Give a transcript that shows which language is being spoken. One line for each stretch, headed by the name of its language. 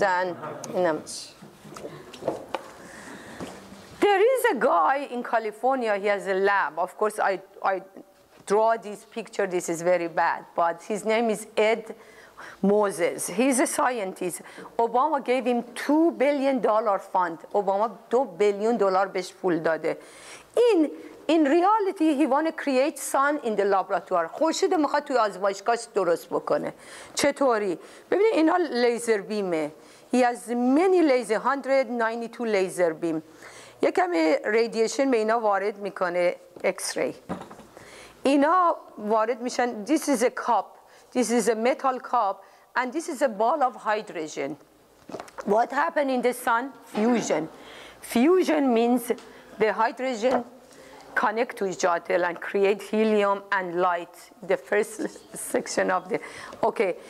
English: And there is a guy in California, he has a lab. Of course, I draw this picture, this is very bad, but his name is Ed Moses. He's a scientist. Obama gave him $2 billion fund.
Persian: Obama $2 billion بهش پول داده.
English: In reality, he want to create sun in the laboratory.
Persian: خورشید میخواد توی آزمایشگاه درست بکنه. چطوری؟ ببینید اینا لیزر بیمه.
English: He has many laser, 192 laser beam.
Persian: یکم radiation به اینا وارد میکنه X-ray. اینا وارد میشن.
English: This is a cup. This is a metal cup, and this is a ball of hydrogen. What happened in the sun? Fusion. Fusion means the hydrogen connect to each other and create helium and light, the first section of the, okay.